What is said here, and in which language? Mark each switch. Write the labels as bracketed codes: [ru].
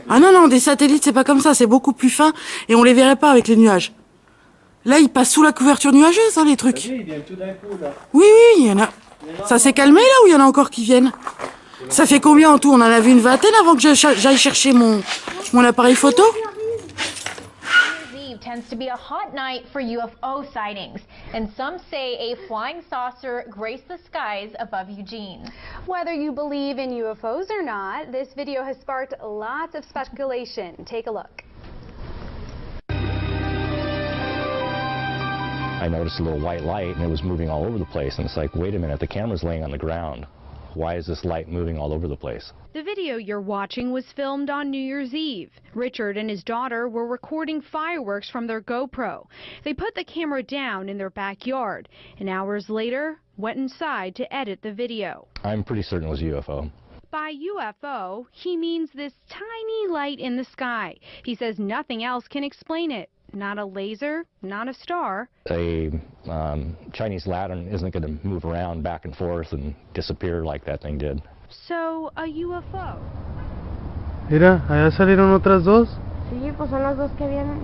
[fr] Ah non, non, des satellites, c'est pas comme ça, c'est beaucoup plus fin, et on les verrait pas avec les nuages. Là, ils passent sous la couverture nuageuse, hein, les trucs. Ils viennent tout d'un coup, là. Oui, oui, il y en a. Ça s'est calmé, là, ou il y en a encore qui viennent? Ça fait combien en tout? On en a vu une vingtaine avant que j'aille chercher mon appareil photo. [en] tends to be a hot night for UFO sightings, and some say a flying saucer graced the skies above Eugene. Whether you believe in UFOs or not, this video has sparked lots of speculation. Take a look. I noticed a little white light and it was moving all over the place, and it's like, wait a minute, the camera's laying on the ground. Why is this light moving all over the place? The video you're watching was filmed on New Year's Eve. Richard and his daughter were recording fireworks from their GoPro. They put the camera down in their backyard, and hours later went inside to edit the video. I'm pretty certain it was a UFO. By UFO, he means this tiny light in the sky. He says nothing else can explain it. Not a laser, not a star. A Chinese lantern isn't going to move around back and forth and disappear like that thing did. So, a UFO. [es] Mira, allá salieron otras dos. Sí, pues son las dos que vienen.